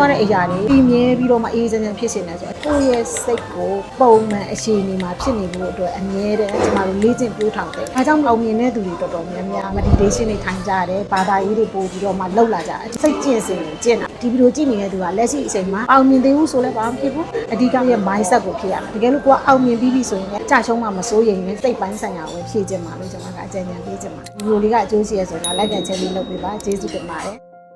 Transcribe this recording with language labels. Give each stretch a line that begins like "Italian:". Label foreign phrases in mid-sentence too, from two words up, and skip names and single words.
Burmese: သွားတဲ့အရာတွေပြီးမြဲပြီးတော့မှအေးချမ်းချမ်းဖြစ်နေတယ်ဆိုတော့ကိုယ့်ရဲ့စိတ်ကိုပုံမှန်အခြေအနေမှာဖြစ်နေဖို့အတွက်အမြဲတမ်းကျွန်မတို့လေ့ကျင့်ပြိုးထောင်တယ်ဒါကြောင့်အောင်မြင်တဲ့သူတွေတော်တော်များများ meditation တွေထိုင်ကြတယ်ဘာသာရေးတွေပို့ပြီးတော့မှလှုပ်လာကြတယ်စိတ်ကျင့်စဉ်ကိုကျင့်တာဒီဗီဒီယိုကြည့်နေတဲ့သူကလက်ရှိအချိန်မှာအောင်မြင်သေးဘူးဆိုလည်းဘာမှမဖြစ်ဘူးအဓိကရဲ့ mindset ကိုဖြစ်ရမယ်တကယ်လို့ကိုကအောင်မြင်ပြီးပြီဆိုရင်လည်းကြာရှုံးမှမစိုးရိမ်နဲ့စိတ်ပိုင်းဆိုင်ရာကိုဖြည့်ခြင်းပါလို့ကျွန်မကအကြံဉာဏ်ပေးချင်ပါတယ်ဗီဒီယိုလေးကအကျိုးရှိရဆိုတော့
English: like and share
Burmese: လေးလုပ်ပေးပါကျေးဇူးတင်ပါတယ်